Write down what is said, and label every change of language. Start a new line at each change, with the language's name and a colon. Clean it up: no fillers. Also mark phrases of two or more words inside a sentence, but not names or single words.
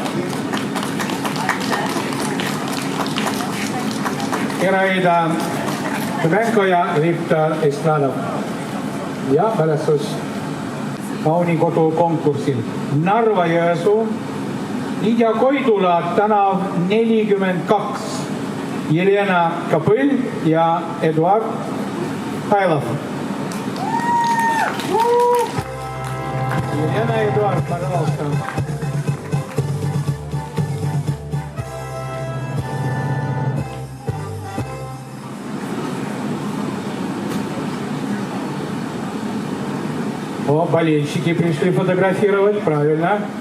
Estonian: Iraida Ljubjanka ja Viktor Istradov. Ja mälestus Kaunikodu konkursil. Narva-Jõesuu, Lidia Koidula tänav 42. Jelena Kapõll ja Eduard Hailov.
Russian: Елена и Эдуард, пожалуйста. О, болельщики пришли фотографировать, правильно.